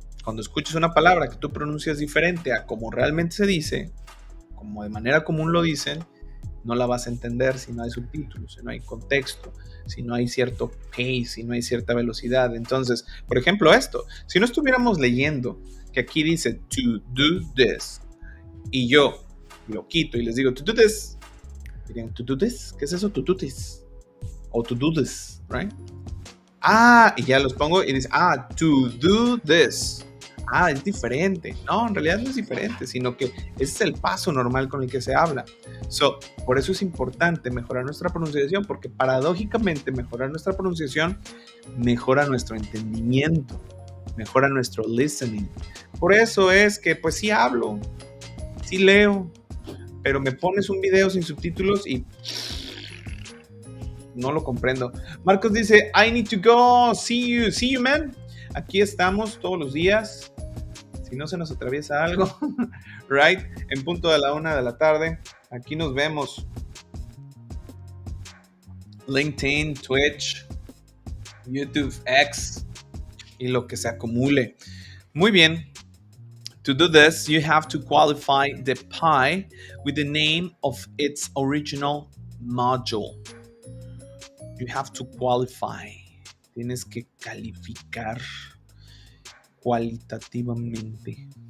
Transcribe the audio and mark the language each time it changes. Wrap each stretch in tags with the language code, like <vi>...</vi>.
<es>cuando escuches una palabra que tú pronuncias diferente a como realmente se dice, como de manera común lo dicen, no la vas a entender si no hay subtítulos, si no hay contexto, si no hay cierto pace, si no hay cierta velocidad. Entonces, por ejemplo, esto, si no estuviéramos leyendo que aquí dice</es> <en>to do this</en> <es>y yo lo quito y les digo to do this, dirían to do this, ¿qué es eso?</es> <en>To do this o to do this, right?</en> <es>Y ya los pongo y dice</es> <en>to do this.</en> <es>Es diferente. No, en realidad no es diferente, sino que ese es el paso normal con el que se habla. Por eso es importante mejorar nuestra pronunciación, porque paradójicamente mejorar nuestra pronunciación mejora nuestro entendimiento, mejora nuestro listening. Por eso es que pues sí hablo, sí leo, pero me pones un video sin subtítulos y no lo comprendo. Marcos dice,</es> <en>I need to go, see you man.</en> <es>Aquí estamos todos los días. Si no se nos atraviesa algo, right? En punto de la 1 de la tarde. Aquí nos vemos. LinkedIn, Twitch, YouTube, X y lo que se acumule. Muy bien.</es> <en>To do this, you have to qualify the pie with the name of its original module. You have to qualify.</en> <es>Tienes que calificar cualitativamente.</es>